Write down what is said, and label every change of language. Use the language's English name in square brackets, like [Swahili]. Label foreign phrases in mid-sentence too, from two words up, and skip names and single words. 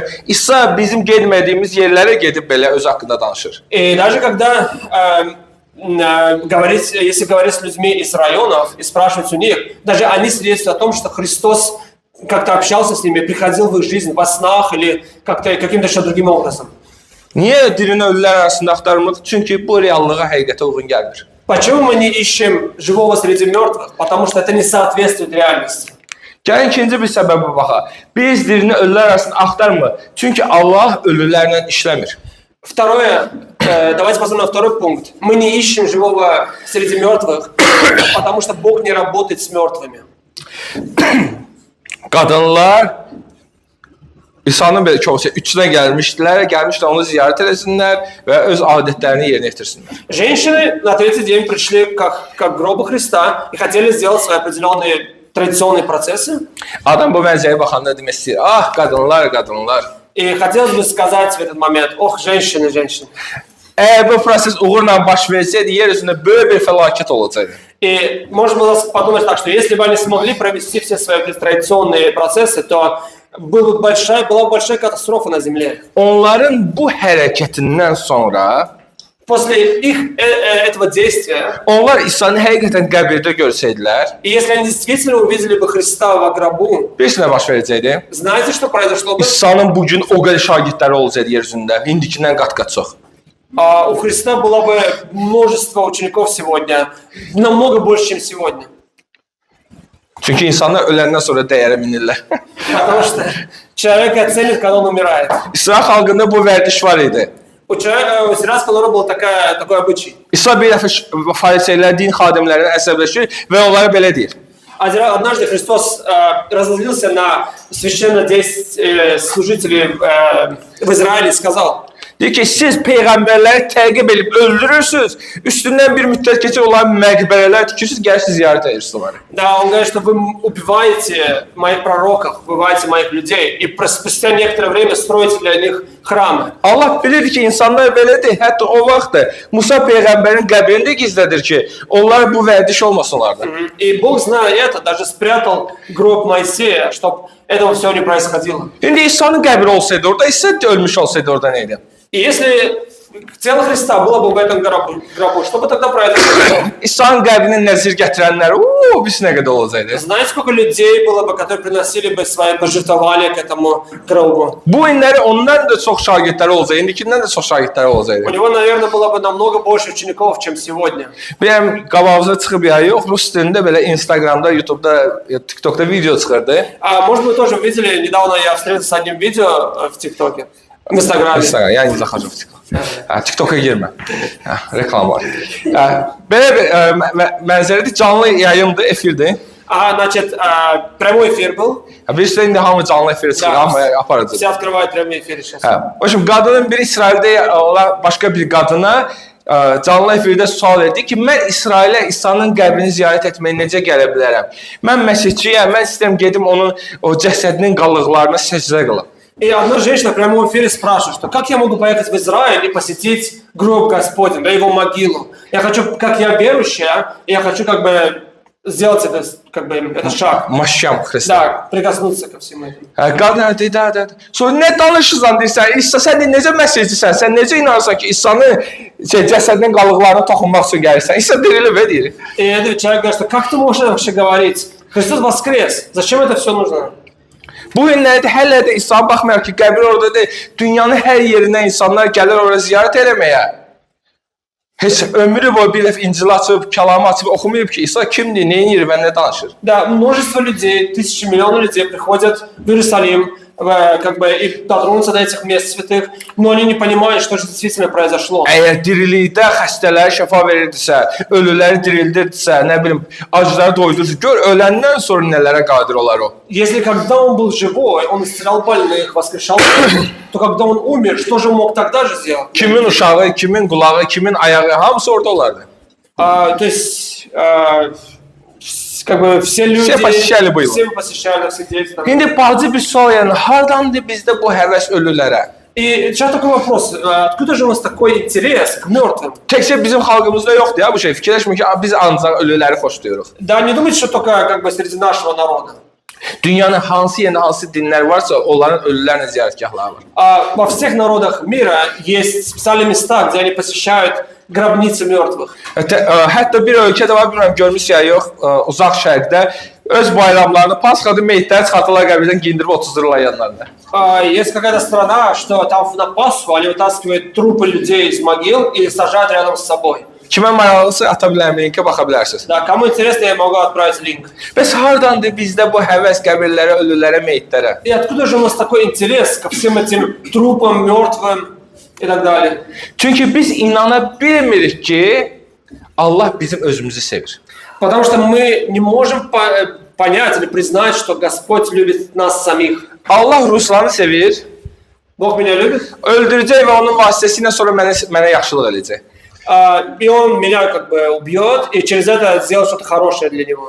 [Azerbaijani] İsa bizim getmədiyimiz yerlərə gedib belə öz haqqında danışır. [Russian] И даже когда если говорить с людьми из районов и спрашивать у них, даже они свидетельствуют о том, что Христос как-то общался с ними, приходил в их жизнь во снах или как-то каким-то еще другим образом. [Azerbaijani] Niyə dirini ölülər arasında axtarmırıq? Çünki bu reallığa, həqiqətə uyğun gəlmir. [Russian] Почему мы не ищем живого среди мертвых? Потому что это не соответствует реальности. [Azerbaijani] Gəlin ikinci bir səbəbə baxaq. Biz dirini ölülər arasında axtarmırıq. Çünki Allah ölülərlə işləmir. [Russian] Второе, давайте посмотрим на второй пункт. Мы не ищем живого среди мертвых, потому что Бог не работает с мертвыми. [Azerbaijani] Qadınlar İsa'nın belə çoxu üçünə gəlmişlər onu ziyarət etsinlər və öz adətlərini yerinə yetirsinlər. [Russian] Женщины на третий день пришли к гробу Христа и хотели сделать свои определенные традиционные процессы. [Azerbaijani] Adam bu mənzərəyə baxanda demək istəyir, ah qadınlar, qadınlar. [Russian] И хотелось бы сказать в этот момент, ох, женщины, женщины. [Azerbaijani] Əgər bu proses uğurla baş versəydi, yer üzündə böyük bir fəlakət olacaqdı. [Russian] И можно было подумать так, что если бы они смогли провести все свои традиционные процессы, то была бы большая катастрофа на земле. [Azerbaijani] Onların bu hərəkətindən sonra [Russian] После этого действия, [Azerbaijani] onlar İsa'nı həqiqətən qəbirdə görsəydilər, [Russian] и если они действительно увидели бы Христа во гробу, [Azerbaijani] bir nə baş verəcəkdi? [Russian] знаете, что произошло бы? [Azerbaijani] İsa'nın bu gün o qədər şagirdləri olacaqdı yer üzündə, indikindən qat-qat çox. [Russian] У Христа было бы множество учеников сегодня, намного больше, чем сегодня. [Azerbaijani] Çünki insanlar öləndən sonra dəyərə minirlər. [Russian] Потому что человек оценит, когда он умирает. [Azerbaijani] İsrail xalqında bu vərdiş var idi. [Russian] У израильского народа был такой обычай. [Azerbaijani] İsa bir dəfə fariseylər, din xadimlərinə əsəbləşir və onlara belə deyir. [Russian] Однажды Христос разозлился на священнослужителей в Израиле и сказал: [Azerbaijani] Deyir ki, siz peyğəmbərləri təqib edib öldürürsünüz, üstündən bir müddət keçir onların məqbərələr tikirsiniz, gəlirsiniz ziyarət edirsiniz onları. [Russian] Да, он говорит, что вы убиваете моих пророков, убиваете моих людей, и спустя некоторое время строите для них храмы. [Azerbaijani] Allah bilir ki, insanlar belədir. Hətta o vaxt da Musa peyğəmbərin qəbrini də gizlədir ki, onlar bu vərdiş olmasınlar da. [Russian] И Бог, зная это, даже спрятал гроб Моисея, чтобы этого все не происходило. [Azerbaijani] İndi İsa'nın qəbri olsaydı orada, İsa ölmüş olsaydı orada neydi? [Russian] И если тело Христа было бы в этом гробу, что бы тогда произошло? [Azerbaijani] İsa'nın qəbrini nəzir gətirənlər, biz nə qədər olacaqdı? [Russian] Знаете, сколько людей было бы, которые приносили бы свои пожертвования к этому гробу? [Azerbaijani] Bu günləri ondan da çox şagirdləri olacaq, indikindən də çox şagirdləri [Russian] У [Azerbaijani] olacaqdı. [Russian] него, наверное, было бы намного больше учеников, чем сегодня. [Azerbaijani] Benim qabağımıza çıxıb ya yox, rus dilində belə Instagramda, YouTube'da, TikTok'da video çıxırdı. [Russian] Может, вы тоже видели, недавно я встретился с одним видео в ТикТоке, в Инстаграме. [Azerbaijani] Instagram, yəni zaxacaq TikTok. TikTok'a girmə. Reklam var. Belə bir mənzərədir, canlı yayımdır, efirdir. [Russian] Значит, прямой эфир был. [Azerbaijani] Bilirsən, indi hamı canlı efirə çıxır, hamı aparıcı. [Russian] Все открывают прямой эфир сейчас. [Azerbaijani] O üçün, qadının bir İsraildə olan başqa bir qadına canlı efirdə sual verdi ki, mən İsrailə İsa'nın qəbrini ziyarət etməyə necə gələ bilərəm? Mən məsihçiyəm, mən istəyirəm gedim onun o cəsədinin qalıqlarına səcdə qılım. [Russian] И одна женщина в прямом эфире спрашивает, что как я могу поехать в Израиль и посетить гроб Господень, да, его могилу? Я хочу, как я верующая, я хочу как бы сделать это, как бы, это шаг. Maşyam Xristi. Да, прикоснуться ко всему этому. [Azerbaijani] Qadın dedi, da. Sonra nə danışırsan deyirsən? İsa, sən necə məsihçisən? Sən necə inanırsan ki, İsa'nın cəsədinin qalıqlarına toxunmaq üçün gəlirsən? İsa dirilib və deyir. [Russian] И этот человек говорит, что как ты можешь вообще говорить? Христос воскрес, зачем это все нужно? [Azerbaijani] Bu günlərdə hələ də İsa baxmayaq ki, qəbir oradadır. Dünyanın hər yerindən insanlar gəlir ora ziyarət eləməyə. Heç ömrü boyu bir dəfə İncil açıb, kəlamı açıb oxumayıb ki, İsa kimdir, nə edir və nə danışır. [Russian] Да, множество людей, тысячи, миллионы людей приходят в Иерусалим, как бы и дотронуться до этих мест святых, но они не понимают, что же действительно произошло. [Azerbaijani] Əgər dirilikdə xəstələri şəfa verirdisə, ölüləri dirildirdisə, nə bilim, acıları doydurdu, gör öləndən sonra nələrə qadir olar o. [Russian] Если когда он был живой, он исцелял больных, воскрешал, то когда он умер, что же он мог тогда же сделать? [Azerbaijani] Kimin uşağı, kimin qulağı, kimin ayağı, hamısı orada olardı. [Russian] То есть, как бы все люди... Все посещали было. Все посещали, все дети. Там. [Azerbaijani] İndi bacı bir sual yəni, hardandır bizdə bu həvəs ölülərə? [Russian] И сейчас такой вопрос. Откуда же у нас такой интерес к мертвым? [Azerbaijani] Təkcə bizim xalqımızda yoxdur ya bu şey. Fikirləşmə ki, biz ancaq ölüləri xoşlayırıq. [Russian] Да, не думайте, что только как бы среди нашего народа. [Azerbaijani] Dünyanın hansı yerində hansı dinlər varsa, onların ölülərlə ziyarətgahları var. [Russian] Во всех народах мира есть специальные места, где они посещают гробницы мертвых. [Azerbaijani] Hətta bir ölkədə var, bilmirəm görmüsünüz ya yox, uzaq şərqdə öz bayramlarını Pasxada meyitləri çıxartırlar qəbirdən giyindirib otuzdururlar yanlarında. [Russian] Есть какая-то страна, что там на Пасху они вытаскивают трупы людей из могил и сажают рядом с собой. [Azerbaijani] Kimə maraqlısı ata bilərəm, linkə baxa bilərsiniz. [Russian] Да, кому интересно, я могу отправить линк. [Azerbaijani] Bəs hardandır bizdə bu həvəs qəbirlərə, ölülərə, meyitlərə? [Russian] И откуда же у нас такой интерес ко всем этим трупам, мертвым и так далее? [Azerbaijani] Çünki biz inana bilmirik ki, Allah bizim özümüzü sevir. [Russian] Потому что мы не можем понять или признать, что Господь любит нас самих. [Azerbaijani] Allah Ruslanı sevir, [Russian] Бог меня любит, [Azerbaijani] öldürəcək və onun vasitəsilə sonra mənə yaxşılıq edəcək. [Russian] и Он меня как бы убьет, и через это сделает что-то хорошее для Него.